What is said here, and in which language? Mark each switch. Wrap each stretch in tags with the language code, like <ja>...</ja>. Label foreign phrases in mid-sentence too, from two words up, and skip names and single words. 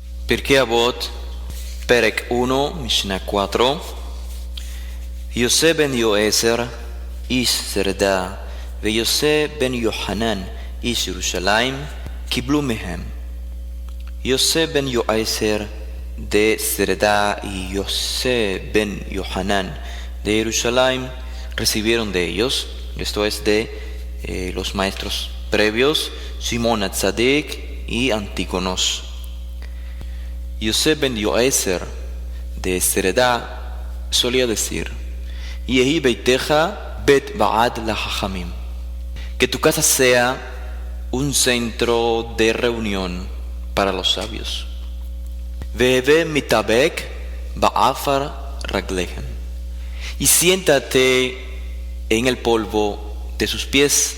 <es>Pirkei Avot, Perek 1, Mishnah 4.</es> <he>Yosef ben Yoezer, איש שרדה, ויוסף בן יוחנן, איש ירושלים, קיבלו מהם.</he> <es>יוסף בן יועזר de Sereda y Yosef ben Yohanan de Jerusalén recibieron de ellos, esto es de los maestros previos, Simón Atzadik y Antígonos. Yosef ben Yoezer de Sereda solía decir:</es> <he>יהי ביתך בית ועד לחכמים,</he> <es>que tu casa sea un centro de reunión para los sabios.</es> <he>והוי מתאבק בעפר רגליהם,</he> <es>y siéntate en el polvo de sus pies.</es>